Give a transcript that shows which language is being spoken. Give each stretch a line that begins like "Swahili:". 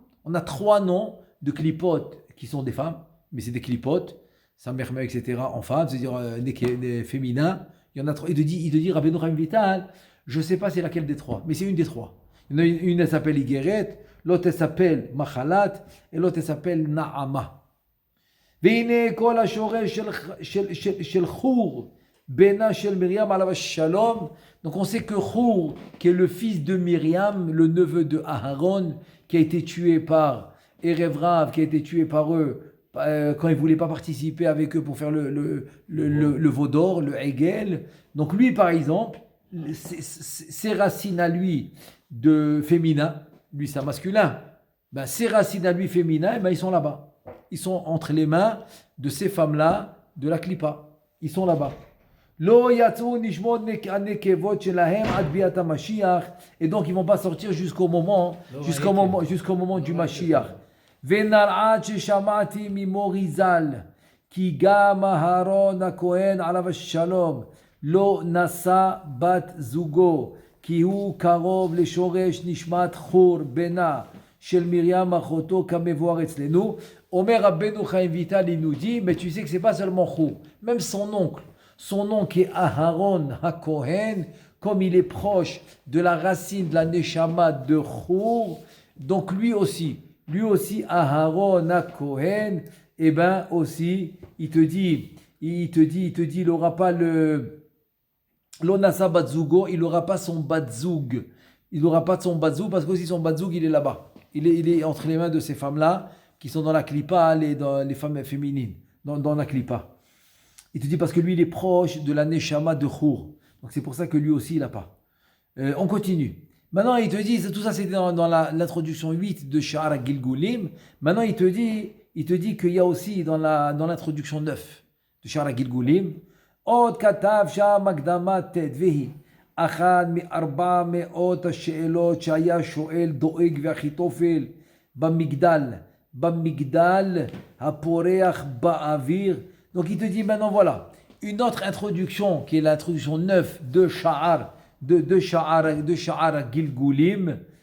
French: On a 3 noms de klipotes qui sont des femmes, mais c'est des klipotes, samerme, etc. en femmes, c'est-à-dire des féminins. Il y en a 3. Il te dit Rabbeinu Chaim Vital, je ne sais pas c'est laquelle des 3, mais c'est une des 3. Il y en a une elle s'appelle Igeret, l'autre elle s'appelle Machalat, et l'autre elle s'appelle Naama.
Hebrew: והנה כל השורש של חור, בנה של מרים עליו השלום.
French: Donc on sait que Chour, qui est le fils de Myriam, le neveu de Aharon, qui a été tué par Erev Rav, qui a été tué par eux, quand il ne voulait pas participer avec eux pour faire le veau d'or, le Hegel. Donc lui, par exemple, ses racines à lui de féminin, lui c'est un masculin, ben, ses racines à lui féminin, ben, ils sont là-bas. Ils sont entre les mains de ces femmes-là, de la Klippa. Ils sont là-bas. Et donc ils ne vont pas sortir jusqu'au moment du Mashiach.
Hebrew: ונרעד ששמעתי ממורי ז"ל כי גם אהרון הכהן עליו השלום לא נשא בת זוגו כי הוא קרוב לשורש נשמת חור בנה של מרים אחותו כמבואר אצלנו.
French: Omer Rabbeinu Chaim Vital, il nous dit, mais tu sais que c'est pas seulement Chour, même son oncle est Aharon HaKohen, comme il est proche de la racine de la Neshama de Chour, donc lui aussi Aharon HaKohen, et ben aussi, il te dit, il n'aura pas l'onasa batzugo, il n'aura pas son batzoug. Il n'aura pas de son batzoug parce que aussi son batzoug, il est là-bas. Il est entre les mains de ces femmes-là qui sont dans la clipa, les femmes féminines, dans la clipa. Il te dit parce que lui, il est proche de la neshama de Chour. Donc c'est pour ça que lui aussi, il n'a pas. On continue. Maintenant, il te dit, tout ça c'était dans l'introduction 8 de Sha'ar Gilgulim. Maintenant, il te dit qu'il y a aussi dans l'introduction 9 de Sha'ar Gilgulim,
Hebrew: Od katav sham akdama tet vehi. אחד מ400 השאלות שהיה שואל דואג ואחיתופל במגדל הפורח באוויר.
French: Donc il te dit maintenant voilà, une autre introduction qui est l'introduction 9 de Sha'ar Gilgulim.